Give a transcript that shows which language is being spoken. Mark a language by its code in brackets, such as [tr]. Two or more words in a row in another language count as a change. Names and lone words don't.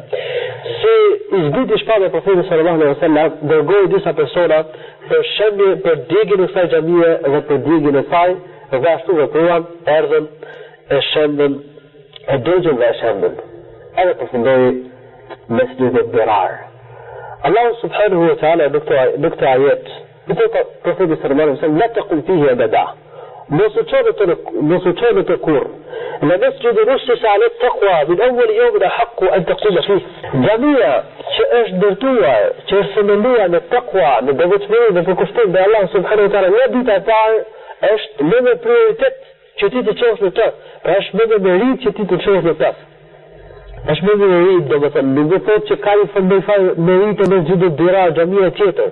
[sq] Si i zbriti shpallja profetit [ar] صلى الله عليه وسلم, [sq] dërgoi disa persona për shembje për djegjen e kësaj xhamie dhe për djegjen e saj, dhe ashtu vepruan, erdhën e shembën, e dëgjën dhe e shembën. Edhe përfundoi Mesjid Dirar. [ar] Allahu سبحانه وتعالى [sq] në këtë ajet profeti [ar] صلى الله عليه وسلم: لا تقم فيه أبدا." [sq] Mos u çoni të kurr. [ar] لمسجد أسس على التقوى من أول يوم أحق أن تقوم فيه. [sq] Xhamia që është ndërtuar, që është themeluar në taqwa, në devotshmëri dhe përkushtim ndaj Allahut [ar] سبحانه وتعالى, [sq] në ditën e parë është më prioritet që ti të qosh në të. Pra është më merit që ti të qosh në të. Është më merit, domethënë, nuk do të thotë që ka një fundej merite në Mesjid Dirar, xhamia tjetër.